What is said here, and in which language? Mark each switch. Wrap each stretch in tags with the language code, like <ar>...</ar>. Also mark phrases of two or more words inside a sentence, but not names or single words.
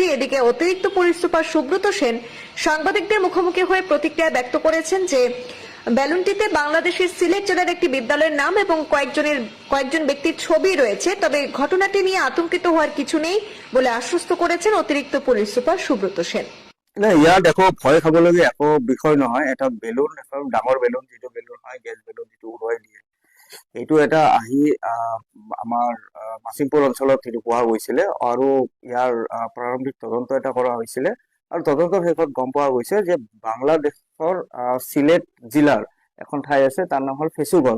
<bn>এদিকে অতিরিক্ত পুলিশ সুপার সুব্রত সেন সাংবাদিকদের মুখোমুখি হয়ে প্রতিক্রিয়া ব্যক্ত করেছেন যে ব্যালুনটিতে বাংলাদেশের সিলেট জেলার একটি বিদ্যালয়ের নাম এবং কয়েকজন ব্যক্তির ছবি রয়েছে। তবে ঘটনাটি নিয়ে আতঙ্কিত হওয়ার কিছু নেই বলে আশ্বস্ত করেছেন অতিরিক্ত পুলিশ সুপার সুব্রত সেন।</bn> <as>না, ইয়াত একো ভয় খাবলগীয়া একো বিষয় নহয়। এটা বেলুন, এটা ডাঙৰ বেলুন, যিটো বেলুন হয় গেছ বেলুন, যিটো উৰুৱাই দিয়ে, এইটো এটা আহি আমাৰ মাছিমপুৰ অঞ্চলত সেইটো পোৱা গৈছিলে আৰু ইয়াৰ প্ৰাৰম্ভিক তদন্ত এটা কৰা হৈছিলে। আৰু তদন্তৰ শেষত গম পোৱা গৈছে যে বাংলাদেশৰ সিলেট জিলাৰ এখন ঠাই আছে, তাৰ নাম হ'ল ফেচুগঞ্জ।</as>